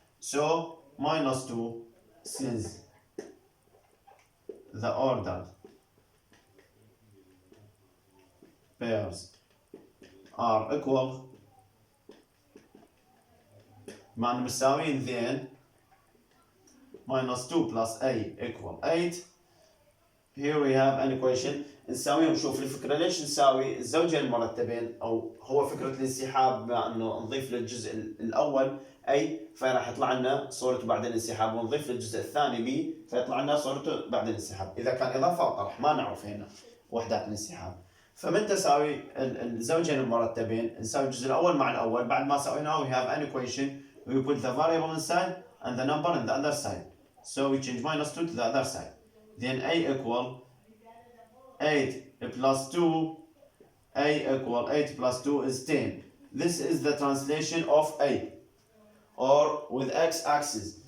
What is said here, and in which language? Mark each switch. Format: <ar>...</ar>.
<en>So -2, since the ordered pairs are equal</en> <ar>مع مساويين,</ar> <en>then -2 plus a equal 8. Here we have an equation.</en> <ar>نساويهم. شوف الفكرة ليش نساوي الزوجين المرتبين أو هو فكرة الانسحاب مع إنه نضيف للجزء الأول أي فراح يطلع لنا صورته بعد الانسحاب ونضيف للجزء الثاني B فيطلع لنا صورته بعد الانسحاب. إذا كان إضافة أو طرح ما نعرف هنا وحدات الانسحاب. فمن تساوي الزوجين المرتبين نساوي الجزء الأول مع الأول. بعد ما سويناه</ar> <en>we have an equation. We put the variable inside and the number on the other side. So we change -2 to the other side. Then a equal 8 plus 2. A equal 8 plus 2 is 10. This is the translation of A, or with x-axis.</en>